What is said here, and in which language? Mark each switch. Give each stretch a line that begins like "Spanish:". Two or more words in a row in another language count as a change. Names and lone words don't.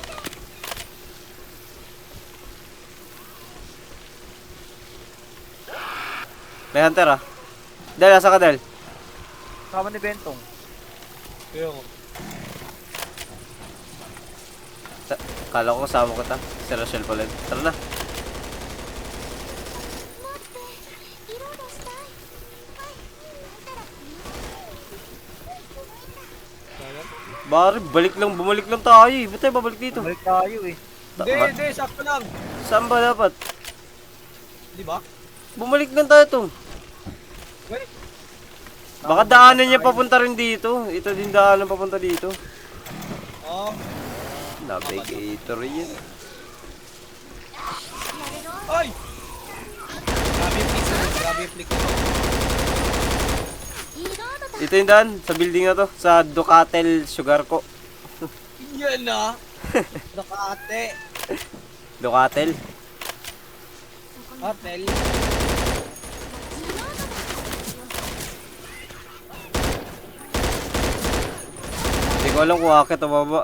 Filipino: May hunter ah. Del, asa ka Del? Kasama ni Bentong. Kaya nga. Kala ko kasama ko ta. Si Rachel pala. Tara na. いろいろしたいはいだったら Kaya? Bari, bumalik lang tayo eh. Ba't tayo babalik dito? Balik tayo eh. Hindi, sakto lang. Saan ba dapat? Di ba? Bumalik lang tayo to. Wait. Baka daanan niya papunta rin dito. Ito din daanan papunta dito. Oh. Navigator yan. Ay! Grabe yung flick ko. Grabe yung flick ko.
Japanese: リロードだ
Filipino: Ito yung daan. Sa building na to. Sa Ducatel Sugar Co. Yan na. Nakate. Ducatel. Hotel. Hindi ko alam kung akit o baba.